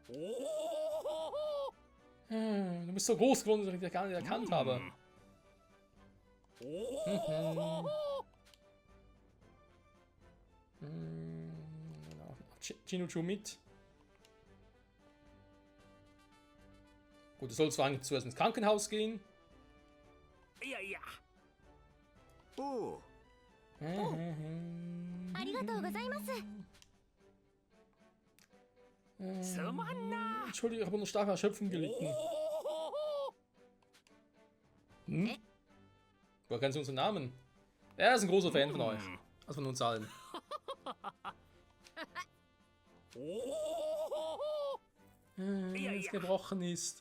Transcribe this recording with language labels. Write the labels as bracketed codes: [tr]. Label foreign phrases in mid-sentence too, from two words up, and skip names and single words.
[de] Du bist so groß geworden, dass ich dich gar nicht erkannt habe. Chinochu mit. Gut, du sollst zwar eigentlich zuerst ins Krankenhaus gehen. [ja] いやいや。おう、ありがとうございます。すまんな。 [de] Entschuldigung, ich habe unter starker Erschöpfung gelitten. Hm? Woher kennst du unseren Namen? Er ist ein großer Fan von euch. Also von uns allen. Das gebrochen ist.